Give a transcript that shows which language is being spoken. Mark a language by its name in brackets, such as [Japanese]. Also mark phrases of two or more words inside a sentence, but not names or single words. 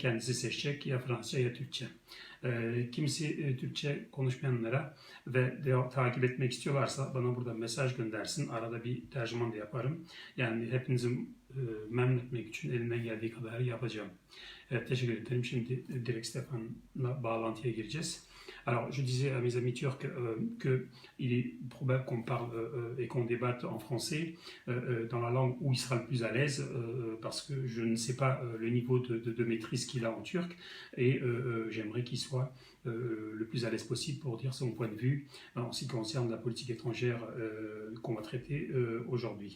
[Turkish] Kendisi seçecek ya Fransızca ya Türkçe. Kimisi Türkçe konuşmayanlara ve takip etmek istiyorlarsa bana burada mesaj göndersin. Arada bir tercüman da yaparım. Yani hepinizi memnun etmek için elimden geldiği kadar yapacağım. Evet, teşekkür ederim. Şimdi direkt Stefan'la bağlantıya gireceğiz. [French] Alors, je disais à mes amis turcs qu'il est probable qu'on parle et qu'on débatte en français dans la langue où il sera le plus à l'aise parce que je ne sais pas le niveau de maîtrise qu'il a en turc et j'aimerais qu'il soit le plus à l'aise possible pour dire son point de vue en ce qui concerne la politique étrangère qu'on va traiter aujourd'hui.